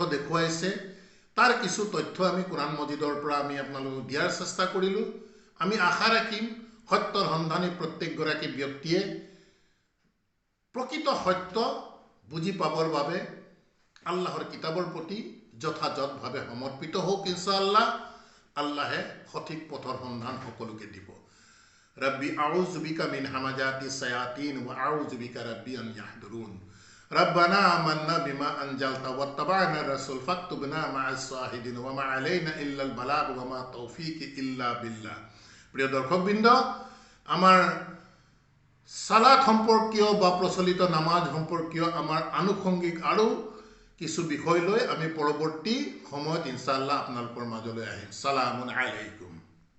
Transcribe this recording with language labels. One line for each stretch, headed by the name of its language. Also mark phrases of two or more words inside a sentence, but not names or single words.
Assamese: দেখুৱাইছে তাৰ কিছু তথ্য আমি কুৰাণ মজিদৰ পৰা আমি আপোনালোকক দিয়াৰ চেষ্টা কৰিলো আমি আশা ৰাখিম সত্যৰ সন্ধানী প্ৰত্যেকগৰাকী ব্যক্তিয়ে প্ৰকৃত সত্য বুজি পাবৰ বাবে আল্লাহৰ কিতাবৰ প্ৰতি যথাযথভাৱে সমৰ্পিত হওক ইনশাআল্লাহ আল্লাহে সঠিক পথৰ সন্ধান সকলোকে দিব ৰব্বি
Arabic: أعوذ بك من همزات الشياطين وأعوذ بك رب أن يحضرون ربنا آمنا بما أنزلت واتبعنا الرسول فاكتبنا مع الشاهدين وما علينا إلا البلاغ وما توفيق إلا بالله
Assamese: প্রিয় দর্শকবৃন্দ আমার সালাত সম্পর্কীয় বা প্রচলিত নামাজ সম্পর্কীয় আমার আনুষঙ্গিক আৰু কিছু বিষয় লৈ আমি পৰৱৰ্তী সময়ত ইনশাআল্লাহ আপোনালোকৰ মাজলৈ আহিম সালামুন আলাইকুম